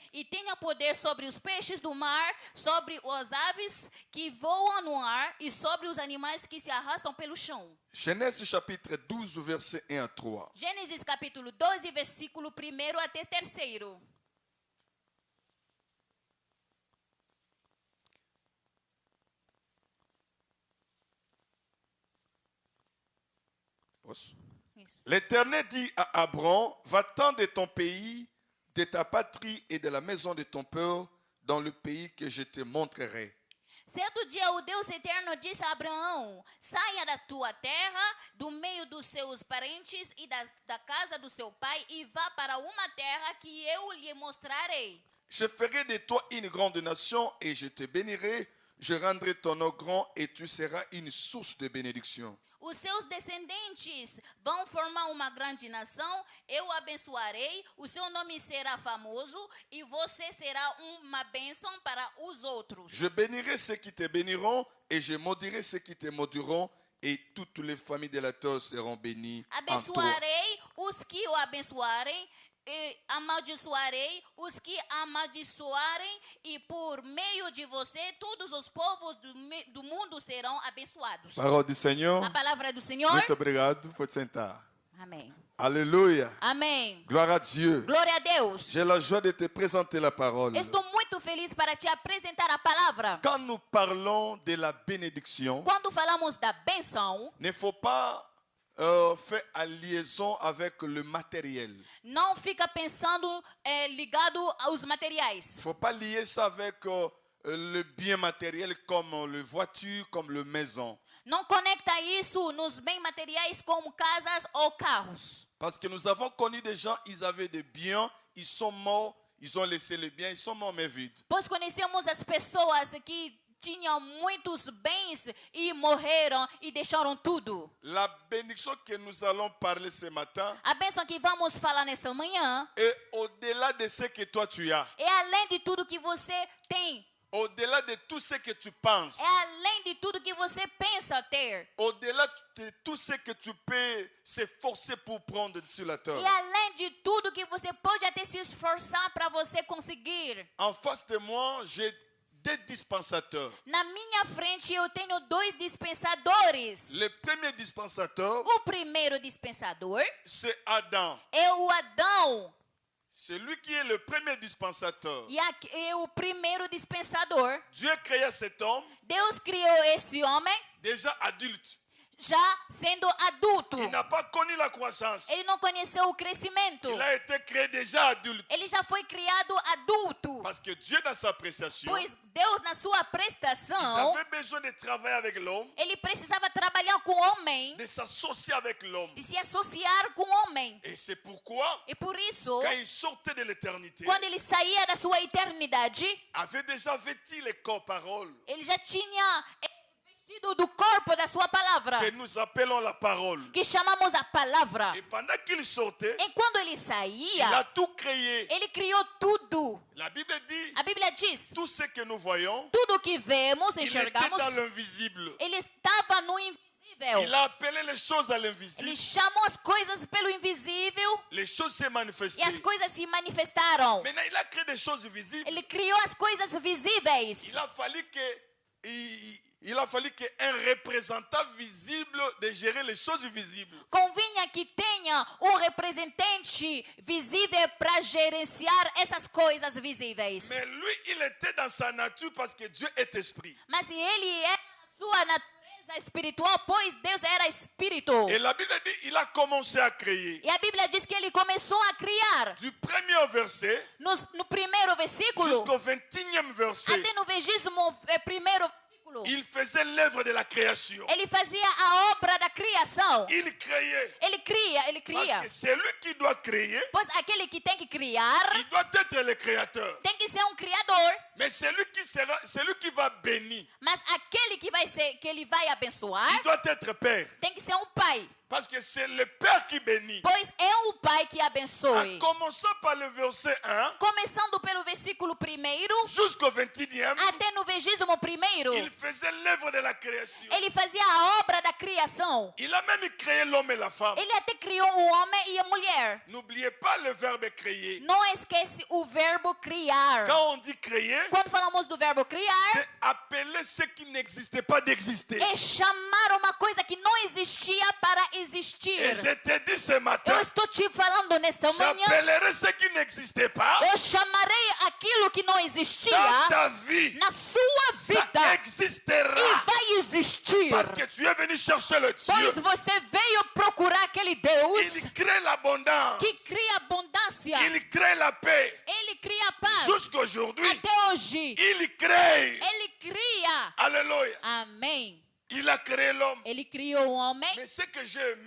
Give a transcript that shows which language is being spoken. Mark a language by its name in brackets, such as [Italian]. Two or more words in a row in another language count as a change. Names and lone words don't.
[Portuguese] E tenham poder sobre os peixes do mar, sobre as aves que voam no ar e sobre os animais que se arrastam pelo chão. [French] Genèse chapitre 12, verset 1 à 3. [Portuguese] Gênesis capítulo 12, versículo 1 até 3. Isso. [French] L'Éternel dit à Abraham, va-t'en de ton pays, de ta patrie et de la maison de ton père, dans le pays que je te montrerai. [Portuguese] Certo dia o Deus eterno disse a Abraão: saia da tua terra, do meio dos seus parentes e da casa do seu pai, e vá para uma terra que eu lhe mostrarei. [French] Je ferai de toi une grande nation et je te bénirai. Je rendrai ton nom grand et tu seras une source de bénédiction. [Portuguese] Os seus descendentes vão formar uma grande nação, eu o abençoarei, o seu nome será famoso e você será uma bênção para os outros. [French] Je bénirai ceux qui te béniront et je maudirai ceux qui te maudiront et toutes les familles de la terre seront bénies en toi. [Portuguese] Abençoarei os que o abençoarem, e amaldiçoarei os que amaldiçoarem, e por meio de você todos os povos do mundo serão abençoados. [French] Parole du Seigneur. [Portuguese] A palavra do Senhor. Muito obrigado. Pode sentar. Amém. [French] Alléluia. [Portuguese] Amém. [French] Gloire à Dieu. [Portuguese] Glória a Deus. [French] J'ai la joie de te présenter la parole. [Portuguese] Estou muito feliz para te apresentar a palavra. [French] Quand nous parlons de la bénédiction, [Portuguese] Quando falamos da bênção, [French] il ne faut pas faire à liaison avec le matériel. [Portuguese] não fica pensando ligado aos materiais. [French] Il ne faut pas lier ça avec le bien matériel comme le voiture, comme le maison. [Portuguese] Não conecta isso nos bens materiais como casas ou carros. [French] Parce que nous avons connu des gens, ils avaient des biens, ils sont morts, ils ont laissé les biens, ils sont morts mais vides. [Portuguese] Pois conhecemos as pessoas que tinham muitos bens e morreram e deixaram tudo. [French] La bénédiction que nous allons parler ce matin [Portuguese] A bênção que vamos falar nesta manhã [French] est au-delà de ce que toi tu as. [Portuguese] é além de tudo que você tem. [French] Au-delà de tout ce que tu penses. [Portuguese] É além de tudo que você pensa ter. [French] Au-delà de tout ce que tu peux s'efforcer pour prendre sur la terre. [Portuguese] E além de tudo que você pode até se esforçar para você conseguir. [French] En face de moi, j'ai des dispensateurs. [Portuguese] Na minha frente eu tenho 2 dispensadores. [French] Le premier dispensateur, [Portuguese] O primeiro dispensador [French] c'est Adam. [Portuguese] é o Adão. [French] C'est lui qui est le premier dispensateur. [Portuguese] E é o primeiro dispensador. [French] Dieu créa cet homme [Portuguese] Deus criou esse homem [French] déjà adulte. [Portuguese] já sendo adulto. [French] Il n'a pas connu la croissance. [Portuguese] Ele não conheceu o crescimento. [French] Il a été créé déjà adulte. [Portuguese] Ele já foi criado adulto. [French] Parce que Dieu, dans sa appréciation, [Portuguese] Pois Deus, na sua [French] il [Portuguese] prestação, [French] avait besoin de travailler avec l'homme, [Portuguese] ele precisava trabalhar com o homem, [French] de s'associer avec l'homme. [Portuguese] de se associar com o homem. [French] Et c'est pourquoi, [Portuguese] E por isso, [French] quand il sortait de l'éternité, [Portuguese] quando ele saía da sua eternidade, [French] avait déjà vêtu les corps paroles [Portuguese] ele já tinha vestido do corpo da sua palavra, [French] que nous appelons la parole. [Portuguese] que chamamos a palavra. [French] Et pendant qu'il sortait, [Portuguese] E quando ele [French] il a [Portuguese] saía, [French] tout créé. [Portuguese] ele criou tudo. [French] La Bible dit, [Portuguese] A Bíblia diz: [French] tout ce que nous voyons, [Portuguese] tudo que vemos, [French] il était [Portuguese] enxergamos, [French] dans l'invisible. [Portuguese] ele estava no [French] Il [Portuguese] invisível. [French] a appelé les choses à l'invisible. [Portuguese] Ele chamou as coisas pelo invisível [French] Les choses s'est [Portuguese] e as [French] manifestées. [Portuguese] coisas se manifestaram. [French] Maintenant, il a créé des choses visibles. [Portuguese] Ele criou as coisas visíveis. [French] Il a fallu qu'un représentant visible de gérer les choses visibles. [Portuguese] Convinha que tenha representante visível para gerenciar essas coisas visíveis. [French] Mais lui, il était dans sa nature parce que Dieu est esprit. [Portuguese] Mas ele é a sua natureza espiritual, pois Deus era espírito. [French] Et la Bible dit, il a commencé à créer. [Portuguese] E a Bíblia diz que ele começou a criar. [French] Du premier verset [Portuguese] No primeiro versículo, [French] jusqu'au 21e verset, [Portuguese] até no 21º versículo, [French] il faisait l'œuvre de la création. [Portuguese] ele fazia a obra da criação. [French] Il créait. [Portuguese] Ele cria. [French] Parce que c'est lui qui doit créer. [Portuguese] Pois aquele que tem que criar [French] Il doit être le créateur. [Portuguese] tem que ser criador. [French] Mais c'est lui qui va bénir. [Portuguese] Mas aquele que ele vai abençoar [French] Il doit être père. [Portuguese] tem que ser pai. [French] Parce que c'est le Père qui bénit. [Portuguese] pois é o Pai que [French] En [Portuguese] abençoe. [French] commençant par le verset 1 [Portuguese] Começando pelo versículo 1 [French] jusqu'au 21e, [Portuguese] até no 21º, [French] il faisait l'œuvre de la création. [Portuguese] ele fazia a obra da criação. [French] Il a même créé l'homme et la femme. [Portuguese] Ele até criou o homem e a mulher. [French] N'oubliez pas le verbe créer. [Portuguese] Não esquece o verbo criar. [French] Quand on dit créer, [Portuguese] Quando falamos do verbo criar, [French] c'est appeler ce qui n'existait pas d'exister. [Portuguese] é chamar uma coisa que não existia para [French] Et [Portuguese] existir. [French] je te dis ce matin, [Portuguese] Eu estou te falando nesta manhã, [French] j'appellerai ce qui n'existait pas [Portuguese] eu chamarei aquilo que não existia [French] dans ta vie. [Portuguese] na sua [French] Ça [Portuguese] vida [French] existera. [Portuguese] e vai existir. [French] Parce que tu es venu chercher le [Portuguese] Pois [French] Dieu. [Portuguese] você veio procurar aquele Deus [French] Il crée l'abondance. [Portuguese] que cria abundância. [French] Il crée la paix. [Portuguese] Ele cria paz. [French] Jusqu'aujourd'hui, [Portuguese] Até hoje, [French] il crée. [Portuguese] ele cria. [French] Alléluia. [Portuguese] Amém. [French] Il a créé l'homme. [Portuguese] Ele criou o homem. [French] Mais ce que j'ai aimé,